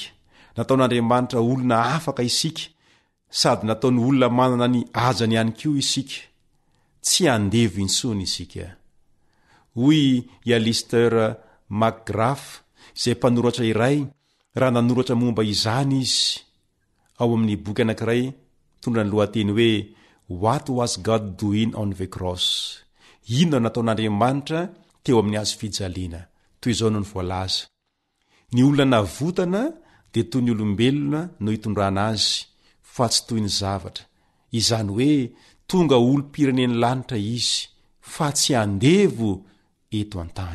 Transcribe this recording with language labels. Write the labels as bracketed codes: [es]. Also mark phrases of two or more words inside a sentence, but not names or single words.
[mg] Nataon'Andriamanitra olona afaka isika sady nataony olona manana ny ajany ihany koa isika, tsy andevo intsony isika. Hoy Alister McGrath izay mpanoratra iray raha nanoratra momba izany izy ao amin'ny boky anankiray tondra ny lohateny hoe [en] What was God doing on the cross? [mg] Inona nataon'Andriamanitra teo amin'ny hazo fijaliana? Toy izao no ny voalaza. Ny olona navotana dia toy ny olombelona no hitondrana azy, fa tsy toy ny zavatra. Izany hoe tonga olom-pireneny lanitra izy, fa tsy andevo eto an-tany.